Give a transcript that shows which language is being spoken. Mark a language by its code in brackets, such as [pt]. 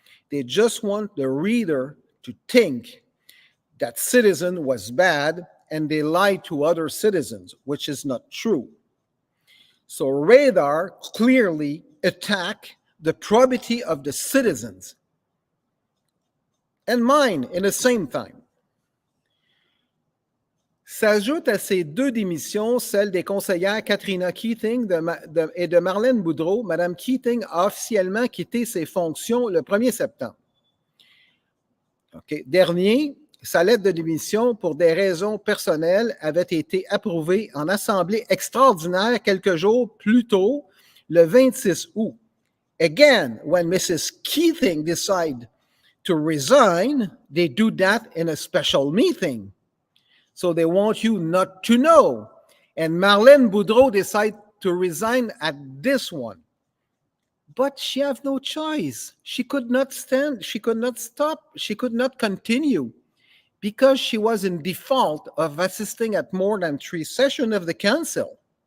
[en] They just want the reader to think that citizen was bad and they lied to other citizens, which is not true. So Radar clearly attack the probity of the citizens and mine in the same time. [fr] S'ajoute à ces 2 démissions celle des conseillères Katrina Keating et de Marlène Boudreau. Madame Keating a officiellement quitté ses fonctions le 1er septembre. Dernier, sa lettre de démission pour des raisons personnelles avait été approuvée en assemblée extraordinaire quelques jours plus tôt, le 26 août. [en] Again, when Mrs. Keating decide to resign, they do that in a special meeting. So they want you not to know. And Marlène Boudreau decide to resign at this one. But she has no choice. She could not stand, she could not stop, she could not continue, because she was in default of assisting at more than 3 sessions of the council.